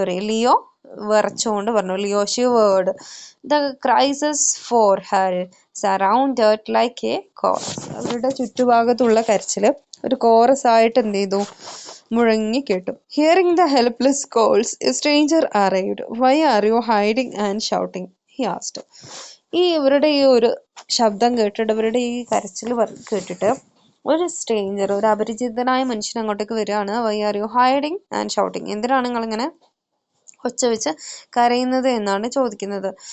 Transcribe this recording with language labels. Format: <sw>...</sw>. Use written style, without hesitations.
<ml>Leo വിറച്ചുകൊണ്ട് പറഞ്ഞു. Leo shivered.</ml> <en>The crisis for her surrounded like a chorus.</en> <ml>അവരുടെ ചുറ്റുഭാഗത്തുള്ള കരച്ചിൽ ഒരു കോറസ് ആയിട്ട് എന്ത് ചെയ്തു? മുഴങ്ങി കേട്ടു.</ml> <en>Hearing the helpless calls, a stranger arrived. Why are you hiding and shouting? He asked.</en> <ml>ഇവരുടെ ഈ ഒരു ശബ്ദം കേട്ടിട്ട്, ഇവരുടെ ഈ കരച്ചിൽ കേട്ടിട്ട് ഒരു സ്ട്രേഞ്ചർ, ഒരു അപരിചിതനായ മനുഷ്യൻ അങ്ങോട്ടേക്ക് വരികയാണ്.</ml> <en>Why are you hiding and shouting.</en> <ml>എന്തിനാണ് നിങ്ങളിങ്ങനെ ഒച്ച വെച്ച് കരയുന്നത് എന്നാണ് ചോദിക്കുന്നത്.</ml>